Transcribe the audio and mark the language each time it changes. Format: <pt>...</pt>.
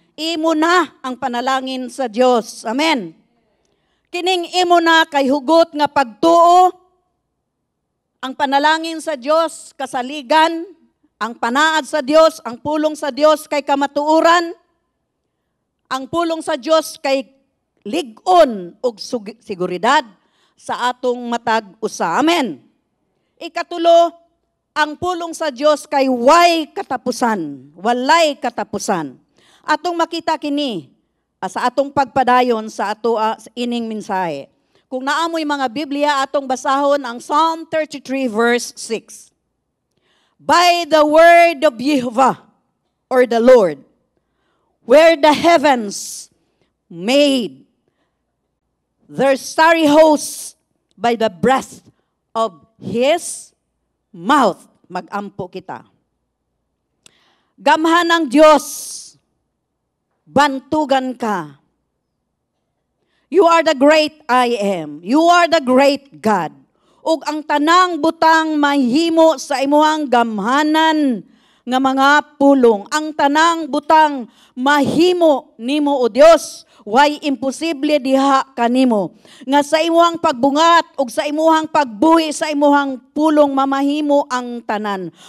<ceb>Imo na ang panalangin sa Dios. Amen. Kining imo na kay hugot nga pagtuo, ang panalangin sa Dios kasaligan, ang panaad sa Dios, ang pulong sa Dios kay kamatuuran, ang pulong sa Dios kay lig-on ug seguridad sa atong matag usa. Amen. Ikatulo, ang pulong sa Dios kay walay katapusan. Atong makita kini sa atong pagpadayon sa ato ining mensahe. Kung naamoy mga Biblia, atong basahon ang Psalm 33 verse 6.</ceb> <en>By the word of Jehovah, or the Lord, where the heavens made their starry hosts by the breath of His mouth.</en> <ceb>Mag-ampo kita. Gamhan ng Diyos, bantugan ka.</ceb> <en>You are the great I am. You are the great God.</en> <ceb>ug ang tanang butang mahimo sa imuhang gamhanan nga mga pulong. Ang tanang butang mahimo nimo o Dios, way imposible diha kanimo. Nga sa imuhang pagbungat ug sa imuhang pagbuhi sa imuhang pulong mamahimo ang tanan.</ceb>